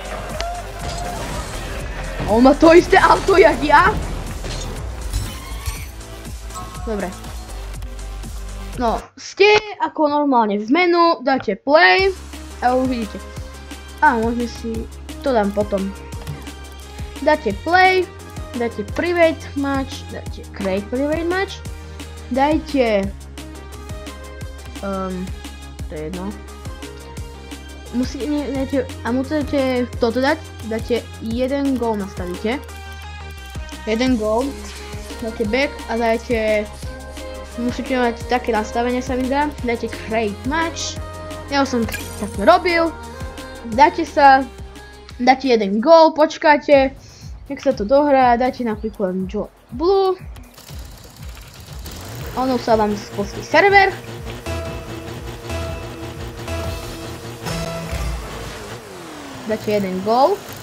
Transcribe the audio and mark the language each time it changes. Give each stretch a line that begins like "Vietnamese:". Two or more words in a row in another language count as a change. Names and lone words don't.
Slovak: A on má to isté auto, jak ja. Dobre. No, ste ako normálne v menu, dáte play a uvidíte. A môžeme si, to dám potom. Dáte play, dáte
English: private match,
Slovak: dáte
English: create private match,
Slovak: dajte, to je jedno. Musíte toto dať, dáte jeden gól nastavíte. Jeden gól, dáte back a dajte, musíte mať také nastavenie sa mi dá, dajte
English: create match.
Slovak: Ja už som takto robil. Dáte jeden gól, počkáte, jak sa to dohrá, dáte napríklad
English: Join Blue.
Slovak: Ono sa vám spustí server. Dáte jeden gól.